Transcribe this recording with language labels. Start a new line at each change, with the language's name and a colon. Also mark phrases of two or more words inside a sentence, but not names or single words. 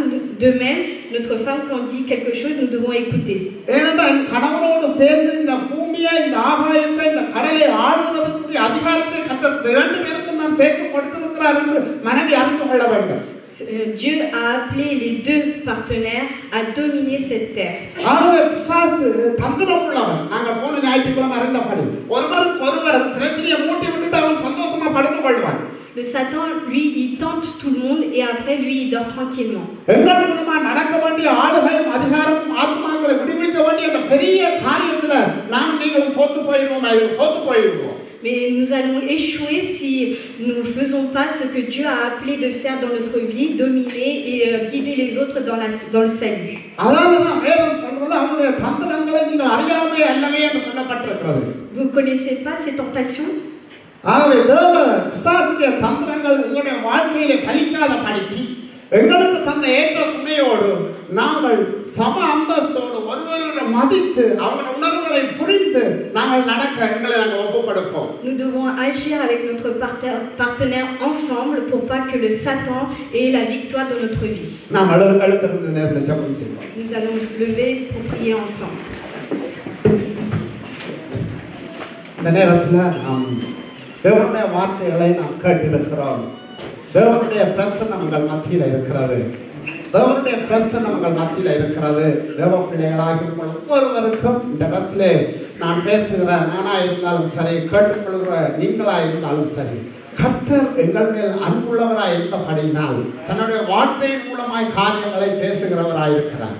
French: De même, notre femme, quand dit quelque chose, nous devons écouter.
Tamil: ஏனென்றால் கணவனோடு சேர்ந்து இந்த பூமியை, இந்த ஆகாயத்தை, இந்த கடலை ஆளுவதற்குரிய அதிகாரத்தை கர்த்தர் இரண்டு பேருக்கும் தான் சேர்த்து கொடுத்திருக்கிறார் என்று மனைவி அறிந்து கொள்ள வேண்டும்.
French: Dieu a appelé les deux partenaires à dominer cette terre.
Tamil: ஆகவே பிசாசு தந்திரம் உள்ளவன். நாங்கள் போன ஞாயிற்றுக்கிழமை அறிந்தபடி ஒருவர் பிரச்சனையை மூட்டி விட்டுட்டு அவன் சந்தோஷமா படுத்துக் கொள்வான்.
French: Le Satan, lui, il tente tout le monde et après, lui, il dort tranquillement.
Tamil: எங்களுக்குமா நடக்க வேண்டிய ஆளுகையும் அதிகாரமும் ஆத்மாக்களை விடுவிக்க வேண்டிய அந்த பெரிய காரியத்துல நாங்கள் நீங்களும் தோத்து போயிடுவோம்.
French: Mais nous allons échouer si nous ne faisons pas ce que Dieu a appelé de faire dans notre vie, dominer et guider les autres dans le salut. Vous ne connaissez pas ces tentations?
Tamil: எங்களுக்கு தந்த ஏற்ற துணையோடு நாங்கள் சம அந்தஸ்தோடு ஒருவரை மதித்து அவருடைய உணர்வுகளை புரிந்து நாங்கள் நடக்க எங்களை நாங்கள் ஒப்புக்கொடுப்போம்.
French: Nous devons agir avec notre partenaire ensemble pour pas que le Satan ait la victoire dans notre vie.
Tamil: நாம் எழுந்திருந்து நேரத்தில் ஜெபம் செய்வோம்.
French: Nous allons nous lever pour prier ensemble.
Tamil: இந்த நேரத்தில் நாம் தேவனுடைய வார்த்தைகளை நாம் கேட்டிருக்கிறோம். தேவனுடைய பிரசன்னம் உங்கள் மத்தியில் இருக்கிறது. தேவனுடைய பிரசன்னம் உங்கள் மத்தியில் இருக்கிறது. தேவ பிள்ளைகளாகி உங்கள் ஒவ்வொருவருக்கும் இந்த இடத்திலே நான் பேசுகிற நானா இருந்தாலும் சரி, கேட்டுக்கொள்கிற நீங்களா இருந்தாலும் சரி, கர்த்தர் எங்கள் மேல் அன்புள்ளவராய் இருந்தபடியினால் தன்னுடைய வார்த்தையின் மூலமாய் காரியங்களை பேசுகிறவராய் இருக்கிறார்.